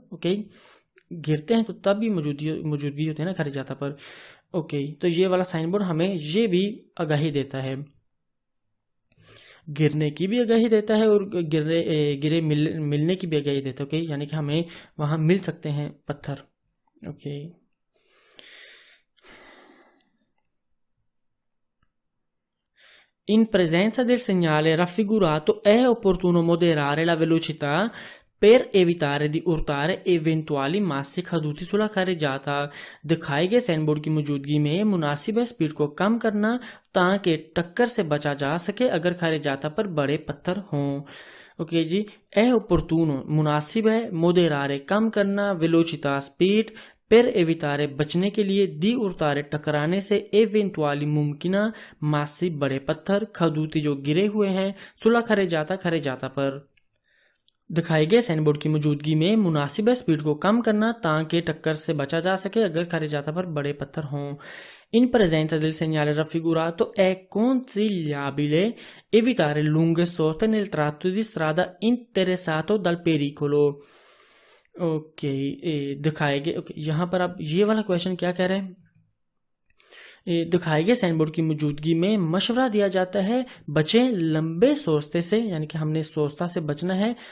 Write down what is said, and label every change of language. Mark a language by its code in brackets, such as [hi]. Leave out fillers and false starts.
[hi] Okay, गिरते हैं तो तब भी मौजूदगी होती है ना खरजाता पर। ओके, तो ये वाला साइन बोर्ड हमें ये भी आगाही देता है, गिरने की भी आगाही देता है और गिरे मिलने की भी आगाही देता है। ओके, यानी कि हमें वहां मिल सकते हैं पत्थर। [it] ओके, in presenza del segnale raffigurato è opportuno moderare la velocità per evitare di urtare eventuali massi caduti sulla carreggiata। [hi] दिखाए गए साइन बोर्ड की मौजूदगी में मुनासिब है स्पीड को कम करना ताकि टक्कर से बचा जा सके अगर carreggiata पर बड़े पत्थर हों। ओके जी, [it] è opportuno [hi] मुनासिब है, moderare कम करना, velocità स्पीड, [it] per evitare [hi] बचने के लिए, दी उतारे टकराने से, एवेंटुअली मुमकिना मासी बड़े पत्थर, खदूती जो गिरे हुए हैं, सुलह खरे जाता पर। दिखाए गए साइन बोर्ड की मौजूदगी में मुनासिब स्पीड को कम करना ताकि टक्कर से बचा जा सके अगर खरे जाता पर बड़े पत्थर हों। [it] In presenza del segnale raffigurato è consigliabile evitare lunghe soste nel tratto di strada interessato dal pericolo। [hi] Okay, दिखाए गए ओके, यहाँ पर आप ये वाला क्वेश्चन क्या कह रहे हैं, दिखाए गए साइन बोर्ड की मौजूदगी में मशवरा दिया जाता है बचें लंबे सोचते से, यानी कि हमने सोचता से बचना है।